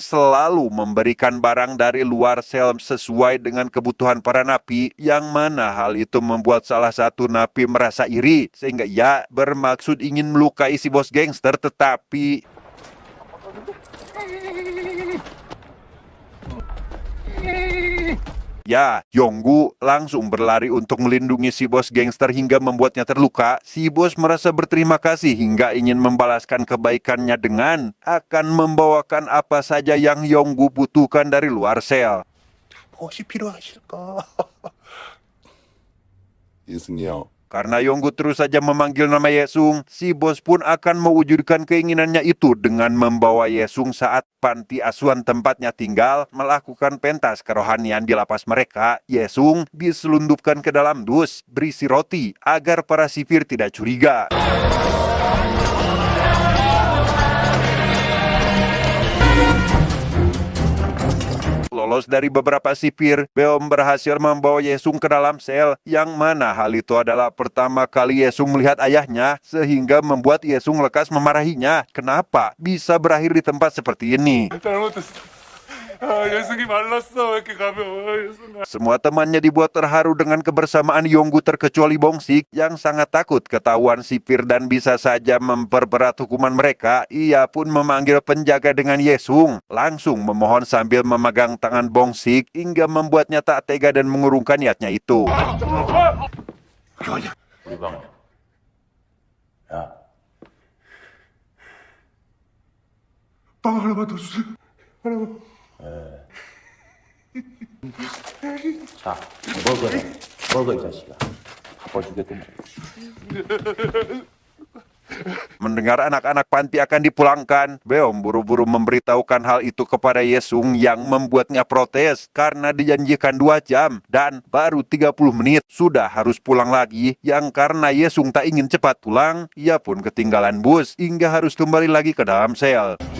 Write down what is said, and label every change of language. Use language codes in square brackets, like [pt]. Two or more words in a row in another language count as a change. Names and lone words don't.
[id] selalu memberikan barang dari luar sel sesuai dengan kebutuhan para napi, yang mana hal itu membuat salah satu napi merasa iri sehingga ia bermaksud ingin melukai si bos gangster, tetapi ya, Yonggu langsung berlari untuk melindungi si bos gangster hingga membuatnya terluka. Si bos merasa berterima kasih hingga ingin membalaskan kebaikannya dengan akan membawakan apa saja yang Yonggu butuhkan dari luar sel. [ko] 무엇이 필요하실까? 예승이요. [id] Karena Yonggu terus saja memanggil nama Yesung, si bos pun akan mewujudkan keinginannya itu dengan membawa Yesung saat panti asuhan tempatnya tinggal melakukan pentas kerohanian di lapas mereka. Yesung diselundupkan ke dalam dus berisi roti agar para sipir tidak curiga. Lolos dari beberapa sipir, Beom berhasil membawa Yesung ke dalam sel, yang mana hal itu adalah pertama kali Yesung melihat ayahnya, sehingga membuat Yesung lekas memarahinya. Kenapa bisa berakhir di tempat seperti ini? [ko] 잘못했어. 예승이 말랐어. 왜 이렇게 가벼워, 예승아. [id] Semua temannya dibuat terharu dengan kebersamaan Yonggu terkecuali Bongsik yang sangat takut ketahuan sipir dan bisa saja memperberat hukuman mereka. Ia pun memanggil penjaga dengan Yesung, langsung memohon sambil memegang tangan Bongsik hingga membuatnya tak tega dan mengurungkan niatnya itu. [ko] 우리 방에. 야, 빵 하나만 더 주세요. 자, 먹어라. 먹어, 이 자식아. 아빠 주겠더만. [id] Mendengar anak-anak panti akan dipulangkan, Beom buru-buru memberitahukan hal itu kepada Yesung yang membuatnya protes karena dijanjikan 2 jam dan baru 30 menit sudah harus pulang lagi, yang karena Yesung tak ingin cepat pulang, ia pun ketinggalan bus hingga harus kembali lagi ke dalam sel.